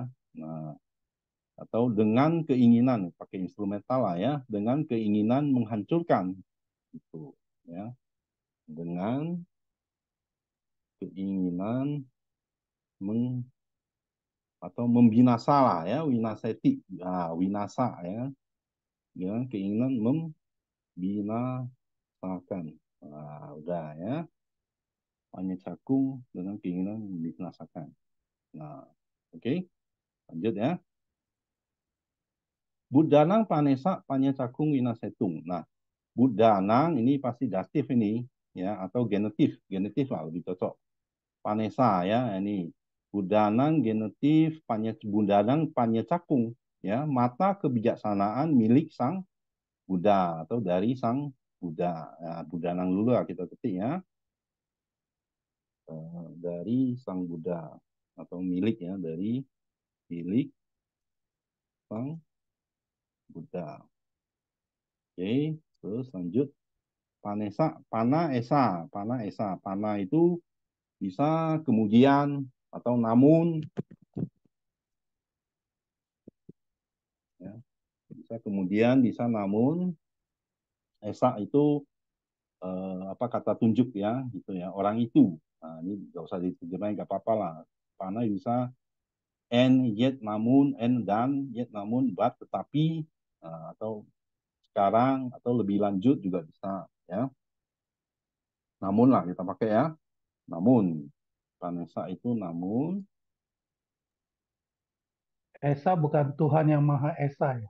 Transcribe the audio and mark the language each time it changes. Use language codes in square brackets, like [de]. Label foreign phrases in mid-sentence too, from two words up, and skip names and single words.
[id] Nah, atau dengan keinginan pakai instrumental lah ya, dengan keinginan menghancurkan itu ya, dengan keinginan meng atau membinasa lah ya, winaseti, nah, winasa ya, dengan keinginan membinasakan. Nah, udah ya, hanya cakung dengan keinginan membinasakan. Nah, oke, lanjut ya. [pi] Budanang panesa panyacakung winasetung. [id] Nah, budanang ini pasti datif ini ya atau genetif, genetif lah lebih cocok. Panesa ya ini budanang genetif [pi] budanang panyacakung [id] ya mata kebijaksanaan milik sang Buddha atau dari sang Buddha. Ya, budanang dulu lah kita ketik ya. Dari sang Buddha atau milik ya dari milik sang Buddha. Oke, terus lanjut. [pi] Pana esa. [id] Pana itu bisa kemudian atau namun, ya. Bisa kemudian, bisa namun. Esa itu apa kata tunjuk ya, gitu ya. Orang itu. Nah, ini nggak usah diterjemahin, nggak apa-apa lah. Pana bisa [en] and yet [id] namun, and dan yet namun, but tetapi, atau sekarang atau lebih lanjut juga bisa ya. Namun lah kita pakai ya. Namun Vanessa itu namun. Esa bukan Tuhan yang Maha Esa ya.